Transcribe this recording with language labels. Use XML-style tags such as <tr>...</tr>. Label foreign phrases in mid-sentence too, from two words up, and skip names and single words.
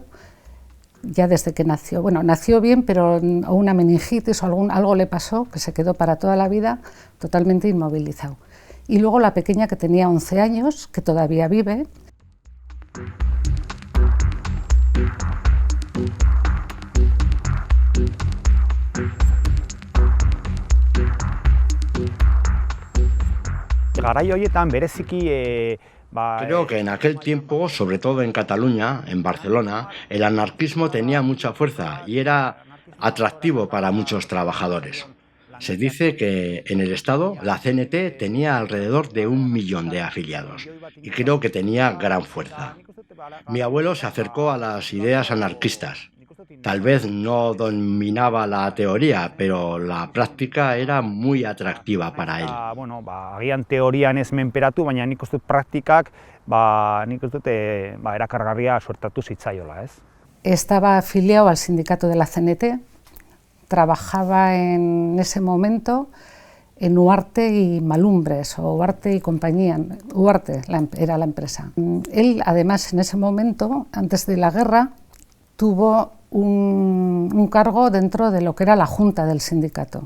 <es>Ya desde que nació, bueno, nació bien, pero una meningitis o algo le pasó, que se quedó para toda la vida totalmente inmovilizado. Y luego la pequeña que tenía 11 años, que todavía vive.</es> <eu>Garai horietan bereziki</eu> <es>Creo que en aquel tiempo, sobre todo en Cataluña, en Barcelona, el anarquismo tenía mucha fuerza y era atractivo para muchos trabajadores. Se dice que en el Estado la CNT tenía alrededor de 1 millón de afiliados y creo que tenía gran fuerza. Mi abuelo se acercó a las ideas anarquistas. Tal vez no dominaba la teoría, pero la práctica era muy atractiva para él.</es> <eu>Bueno, agian teorian ez menperatu, baina nik uste dut praktikak, nik uste dut erakargarria suertatu zitzaiola, ez?</eu> <es>Estaba afiliado al sindicato de la CNT, trabajaba en ese momento en Huarte y Malumbres, o Huarte y compañía. Huarte era la empresa. Él, además, en ese momento, antes de la guerra, tuvo un cargo dentro de lo que era la junta del sindicato.</es>